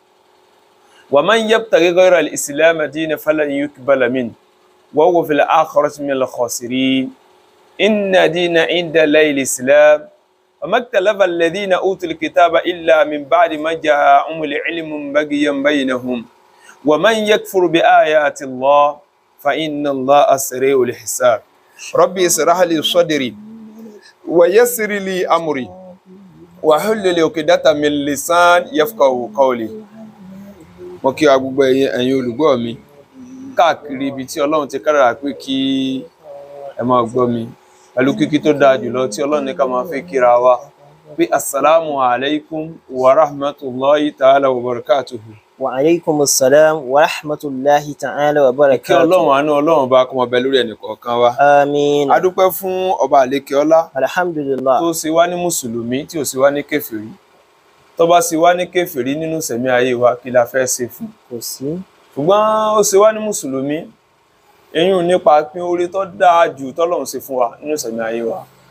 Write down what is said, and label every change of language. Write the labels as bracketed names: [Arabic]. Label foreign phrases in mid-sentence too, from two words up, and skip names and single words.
[Arabic] ومن يبتغي غير الإسلام دينا فلن يقبل منه وهو في الآخرة من الخاسرين إن دين عند الله الإسلام وما اختلف الذين أوتوا الكتاب إلا من بعد ما جاءهم العلم بغيا بينهم ومن يكفر بآيات الله فإن الله سريع الحساب ربي اشرح لي صدري ويسر لي أمري وحلل عقدة من لسان يفقهوا قولي. [Yoruba] Mo kí wa gbogbo ẹ̀yin olùgbọ́ mi káàkiri ibi tí Ọlọ́run ti kádàrá pé kí ẹ máa gbọ́ mi pẹ̀lú kíkí tó dáa jùlọ tí Ọlọ́run ní ká máa fi kíra wa pé [Arabic] السلام عليكم ورحمة الله تعالى وبركاته. وعليكم السلام ورحمة الله تعالى وبركاته. [Yoruba] Kí Ọlọ́run àánú Ọlọ́run bá kó máa bẹ lórí ẹnì kọ̀ọ̀kan wa. Àmín. A dúpẹ́ fún ọba àlékè ọlá Alhamdulillah. tó ṣe wá ní mùsùlùmí tí ò ṣe wá ní kèfèrí. Tó bá ṣe wá ní kèfèrí nínú sẹ̀mí ayé wa kí la fẹ́ ṣe fún. Kò sí. Ṣùgbọ́n ó ṣe wá ní mùsùlùmí eyín nípa pín orí tó dáa jù tọ́lọ́run ṣe fún wa nínú sẹ̀mí ayé wa.